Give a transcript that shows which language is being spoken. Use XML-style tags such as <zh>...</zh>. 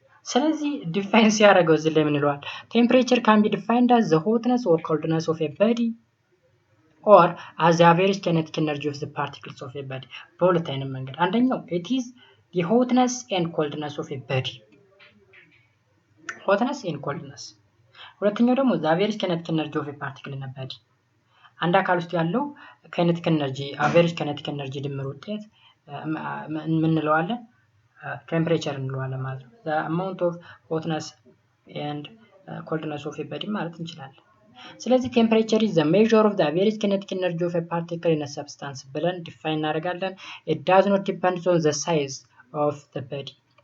<am>ስለዚህ ዲፋይን ሲያደርገው እዚህ ላይ ምን ይለዋል?</am> <en>ቴምፕሬቸር ካን ቢ ዲፋይንድ as the hotness or coldness of a body or as the average kinetic energy of the particles of a body።</en> <am>በሁለት አይነት መንገድ፣ አንደኛው</am> <en>it is the hotness and coldness of a body፣ hotness and coldness።</en> <am>ሁለተኛው ደግሞ</am> <en>the average kinetic energy of a particle in a body።</en> <am>አንድ አካል ውስጥ ያለው</am> <en>kinetic energy average kinetic energy</en> <am>ድምር ውጤት ምን እንለዋለን? ቴምፕሬቸር እንለዋለን ማለት ነው።</am> <en>the amount of hotness and coldness of a body</en> <am>ማለት እንችላለን። ስለዚህ ቴምፕሬቸር</am> <en>is the measure of the average kinetic energy of a particle in a substance</en> <am>ብለን ዲፋይን እናደርጋለን።</am> <en>it does not depend on the size of the body።</en>